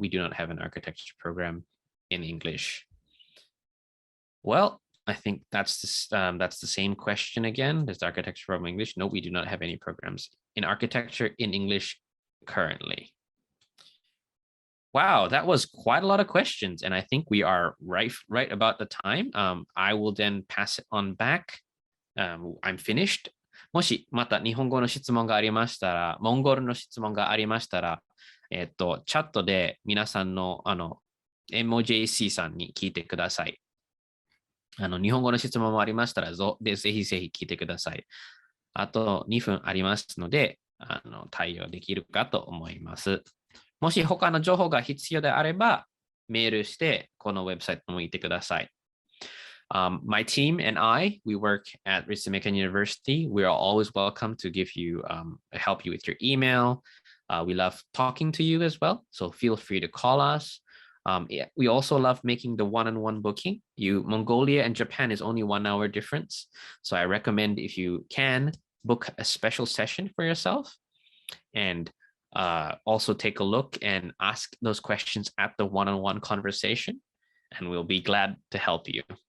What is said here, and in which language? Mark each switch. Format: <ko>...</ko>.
<en>We do not have an architecture program in English. Well, I think that's the same question again. Does the architecture program in English? No, we do not have any programs in architecture in English currently. Wow, that was quite a lot of questions, and I think we are right about the time. I will then pass it on back. I'm finished.</en> <ja>もしまた日本語の質問がありましたら、モンゴルの質問がありましたら、チャットで皆さんのMOJC さんに聞いてください。日本語の質問もありましたら、ぜひぜひ聞いてください。あと2分ありますので、対応できるかと思います。もし他の情報が必要であれば、メールしてこのウェブサイトも見てください。</ja> <en>My team and I, we work at Ritsumeikan University. We are always welcome to give you, help you with your email. We love talking to you as well, so feel free to call us. We also love making the one-on-one booking. Mongolia and Japan is only 1 hour difference, so I recommend if you can book a special session for yourself, and also take a look and ask those questions at the one-on-one conversation, and we'll be glad to help you.</en>